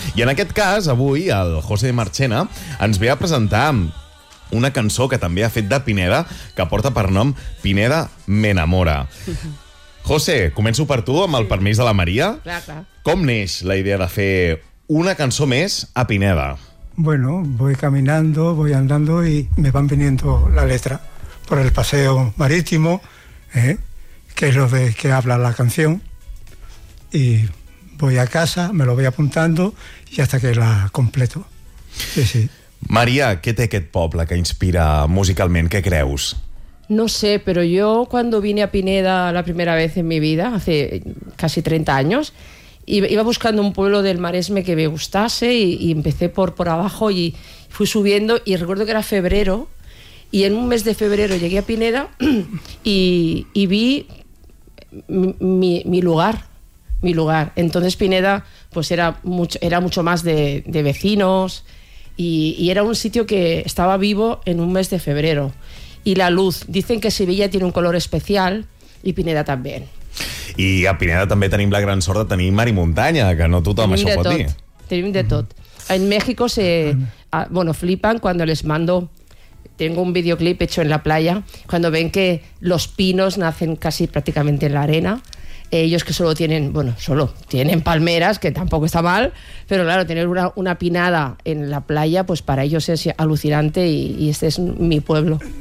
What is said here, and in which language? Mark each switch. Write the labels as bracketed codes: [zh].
[ca] I en aquest cas, avui, el José de Marchena ens ve a presentar una cançó que també ha fet de Pineda, que porta per nom Pineda m'enamora. José, començo per tu, amb el permís de la Maria. Clar. Com neix la idea de fer una cançó més a Pineda? [es] Bueno, voy caminando, voy andando y me van viniendo la letra por el paseo marítimo, que es lo de que habla la canción, y voy a casa, me lo voy apuntando y hasta que la completo. Sí, sí. [ca] Maria, què té aquest poble que inspira musicalment? Què creus? [es] No sé, pero yo cuando vine a Pineda la primera vez en mi vida, hace casi 30 años, iba buscando un pueblo del Maresme que me gustase y empecé por abajo y fui subiendo y recuerdo que era febrero y en un mes de febrero llegué a Pineda y vi mi lugar. Entonces Pineda pues era mucho más de vecinos. Y era un sitio que estaba vivo en un mes de febrero. Y la luz, dicen que Sevilla tiene un color especial y Pineda también. [ca] I a Pineda també tenim la gran sort de tenir mar i muntanya, que no tothom tenim això pot tot. Dir. Tenim de tot. [es] En México bueno, flipan cuando les mando. Tengo un videoclip hecho en la playa, cuando ven que los pinos nacen casi prácticamente en la arena. Ellos que solo tienen, bueno, solo tienen palmeras, que tampoco está mal, pero claro, tener una pinada en la playa, pues para ellos es alucinante y este es mi pueblo.